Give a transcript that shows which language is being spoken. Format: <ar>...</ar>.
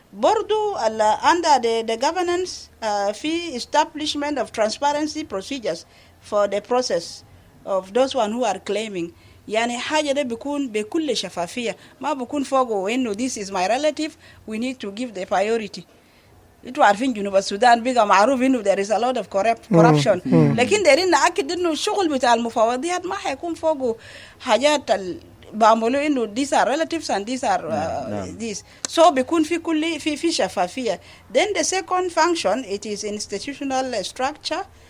<en>برضو under the governance في establishment of transparency procedures for the process of those one who are claiming.</en> <ar>يعني حاجة ده بيكون بكل شفافية, ما بيكون فوقه إنه</ar> <en>this is my relative we need to give the priority.</en> <ar>انتوا عارفين جنوب السودان بقى معروف إنه</ar> <en>there is a lot of corruption.</en> <ar>لكن دايرين نأكد إنه الشغل بتاع المفوضيات ما حيكون فوقه حاجات بعملوا إنه</ar> <en>these are relatives and these are this.</en> <ar>So بيكون في كل في شفافية.</ar> <en>Then the second function, it is institutional structure.</en>